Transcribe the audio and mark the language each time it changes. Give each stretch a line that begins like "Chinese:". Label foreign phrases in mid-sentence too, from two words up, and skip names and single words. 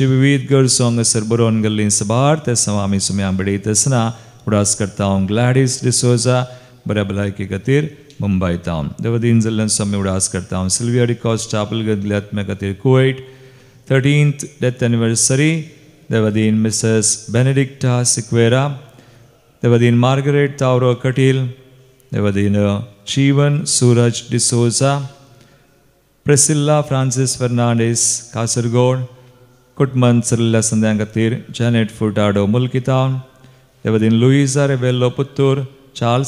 Konkani: विविध गरजो हांगासर बरोवन गेल्ली सबार तसवां आमी सुम्या बडयता आसतना उडास करता हांव ग्लॅडीस डिसोजा बऱ्या भलायकी खातीर मुंबई टाउन देवदीन जल्लन स्वामी उडास करता हांव सिल्विया डिकॉस चापल गदल्या आत्म्या खातीर कुवेट 13th
English: death anniversary
Konkani: देवदीन मिसेस बेनेडिक्टा सिक्वेरा देवदीन मार्गरेट तावरो कटील देवदीन जीवन सूरज डिसोजा Priscilla Francis Fernandez Kasargod, Kutman Cirilla Sandhyan Katir, Janet Furtado Mulkitan, Evadin Luisa Rebello Puttur, Charles